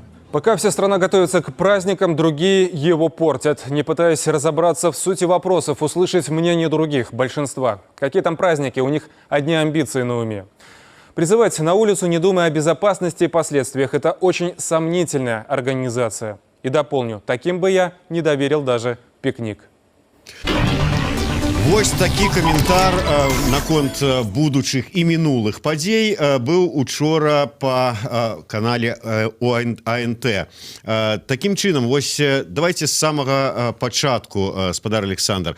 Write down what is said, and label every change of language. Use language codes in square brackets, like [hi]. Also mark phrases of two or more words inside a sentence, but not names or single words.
[ru] Пока вся страна готовится к праздникам, другие его портят, не пытаясь разобраться в сути вопросов, услышать мнение других, большинства. Какие там праздники, у них одни амбиции на уме. Призывать на улицу, не думая о безопасности и последствиях – это очень сомнительная организация. И дополню, таким бы я не доверил даже пикник. [be] Вось такі каментар наконт будучых і мінулых падзей быў учора па канале АНТ. Такім чынам, вось давайте з самага пачатку, спадар Александр.